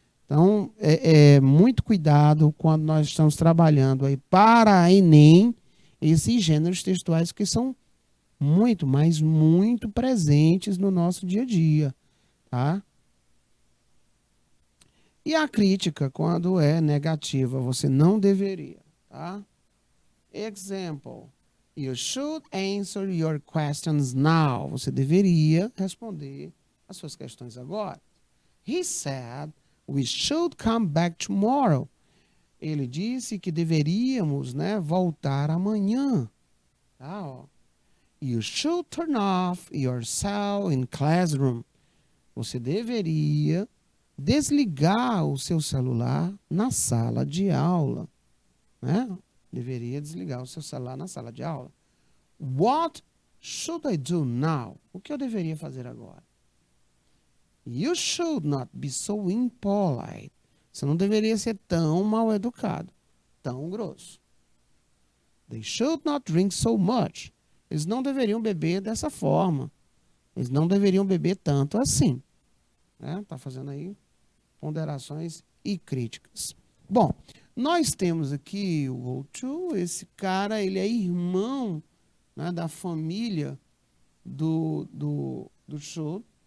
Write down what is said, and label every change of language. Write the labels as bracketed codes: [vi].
[pt] Então, muito cuidado quando nós estamos trabalhando aí para a Enem, esses gêneros textuais que são muito, mas muito presentes no nosso dia a dia, tá? E a crítica, quando é negativa, você não deveria, tá? [en] Example. You should answer your questions now. [pt] Você deveria responder as suas questões agora. [en] He said we should come back tomorrow. [pt] Ele disse que deveríamos, né, voltar amanhã. Tá, ó. [en] You should turn off your cell in classroom. [pt] Você deveria desligar o seu celular na sala de aula, né? Deveria desligar o seu celular na sala de aula. [en] What should I do now? [pt] O que eu deveria fazer agora? [en] You should not be so impolite. [pt] Você não deveria ser tão mal educado, tão grosso. [en] They should not drink so much. [pt] Eles não deveriam beber dessa forma. Eles não deveriam beber tanto assim. Né? Tá fazendo aí ponderações e críticas. Bom, nós temos aqui o O2, esse cara, ele é irmão, né, da família do show.